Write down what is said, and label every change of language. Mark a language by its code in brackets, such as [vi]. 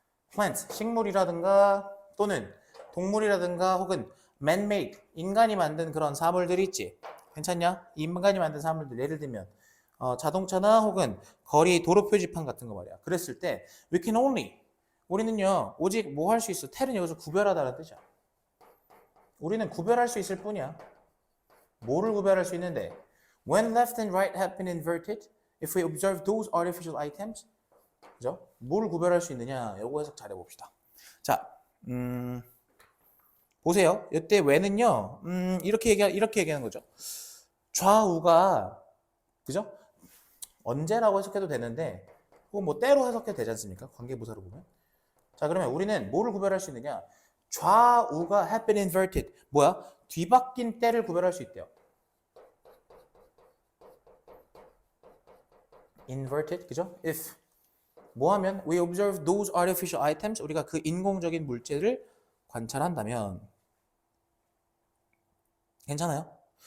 [ko] plant 식물이라든가 또는 동물이라든가 혹은 man-made 인간이 만든 그런 사물들이 있지. 괜찮냐? 인간이 만든 사물들 예를 들면 자동차나 혹은 거리 도로 표지판 같은 거 말이야. 그랬을 때 [en] we can only [ko] 우리는요 오직 뭐 할 수 있어? 텔은 여기서 구별하다라는 뜻이야. 우리는 구별할 수 있을 뿐이야. 뭐를 구별할 수 있는데 [en] when left and right have been inverted if we observe those artificial items [ko] 그죠? 뭘 구별할 수 있느냐? 요거 해석 잘 해봅시다. 자, 보세요. 이때 when은요, 이렇게 얘기하는 거죠. 좌우가, 그죠? 언제라고 해석해도 되는데, 혹은 뭐 때로 해석해도 되지 않습니까? 관계부사로 보면. 자, 그러면 우리는 뭐를 구별할 수 있느냐? 좌우가 [en] have been inverted. [ko] 뭐야? 뒤바뀐 때를 구별할 수 있대요. inverted, 그죠? if 뭐 하면 [en] we observe those artificial items [ko] 우리가 그 인공적인 물체를 관찰한다면 괜찮아요?